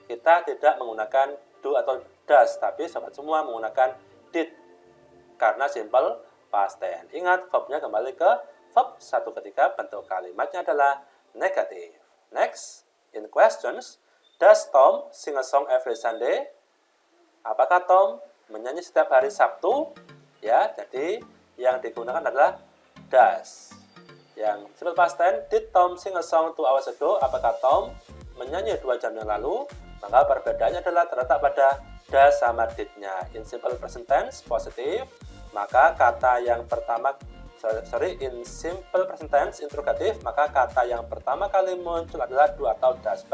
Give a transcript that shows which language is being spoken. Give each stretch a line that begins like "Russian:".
Indonesian: Kita tidak menggunakan do atau does, tapi sobat semua menggunakan did karena simple past tense. Ingat, verbnya kembali ke verb 1 ketika bentuk kalimatnya adalah negatif.
English: Next, in questions, does Tom sing a song every Sunday?
Indonesian: Apakah Tom menyanyi setiap hari Sabtu? Ya, jadi yang digunakan adalah does.
English: Yang simple past tense, did Tom sing a song 2 hours ago?
Indonesian: Apakah Tom menyanyi 2 jam yang lalu? Maka perbedaannya adalah terletak pada does sama did-nya. In simple present tense, positif, maka kata yang pertama, in simple present tense, interrogatif, maka kata yang pertama kali muncul adalah do atau does.